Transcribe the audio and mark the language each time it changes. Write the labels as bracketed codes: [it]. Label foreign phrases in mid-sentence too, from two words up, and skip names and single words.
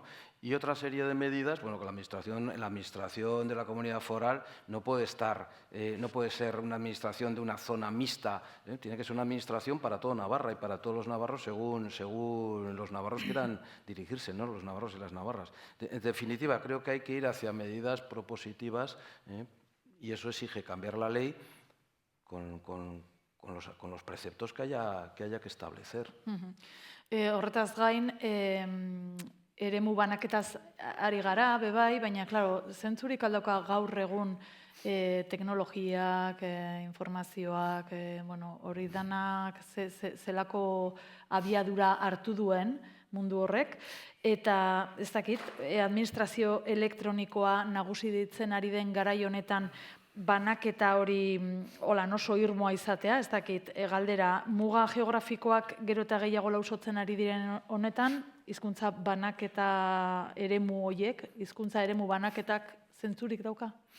[es] Y otra serie de medidas, que la administración de la comunidad foral no puede ser una administración de una zona mixta, tiene que ser una administración para toda Navarra y para todos los navarros según los navarros quieran dirigirse, ¿no? Los navarros y las navarras. En definitiva, creo que hay que ir hacia medidas propositivas, y eso exige cambiar la ley con los preceptos que haya que establecer. [eu] Horretaz gain, eremu banaketaz ari gara, bebai, baina, klaro, zentzurik aldauka gaur egun teknologiak, informazioak, hori danak zelako abiadura hartu duen mundu horrek, eta ez dakit, administrazio elektronikoa nagusi ditzen ari den garai honetan banaketa hori oso irmoa izatea, ez dakit, galdera, muga geografikoak gero eta gehiago lausotzen ari diren honetan, hizkuntza banaketa eremu horiek, hizkuntza eremu banaketak zentzurik dauka?